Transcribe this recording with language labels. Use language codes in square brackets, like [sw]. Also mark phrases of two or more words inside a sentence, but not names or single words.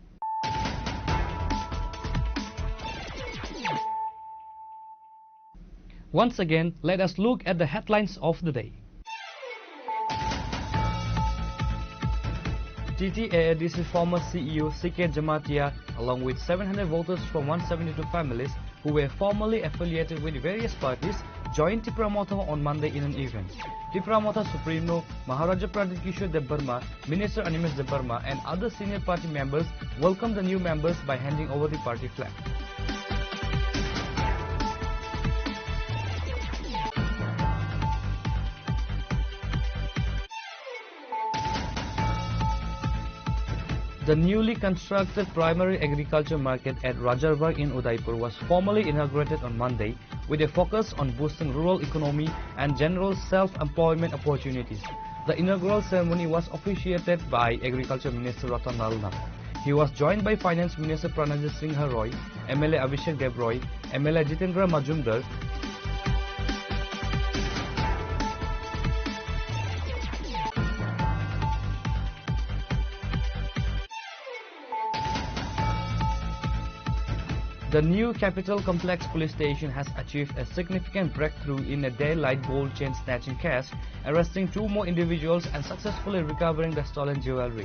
[en] Once again, let us look at the headlines of the day. TTAADC former CEO CK Jamatia, along with 700 voters from 172 families who were formerly affiliated with various parties, joined Tripura Motho on Monday in an event. Tripura Motho Supremo Maharaja Pradip Kishore Debbarma, Minister Animesh Debbarma and other senior party members welcomed the new members by handing over the party flag. The newly constructed primary agriculture market at Rajarbarg in Udaipur was formally inaugurated on Monday with a focus on boosting rural economy and general self-employment opportunities. The inaugural ceremony was officiated by Agriculture Minister Ratan Lal Nath. He was joined by Finance Minister Pranajit Singh Roy, MLA Abhishek Debroy, MLA Jitendra Majumdar, The new Capital Complex Police Station has achieved a significant breakthrough in a daylight gold chain snatching case, arresting 2 more individuals and successfully recovering the stolen jewelry.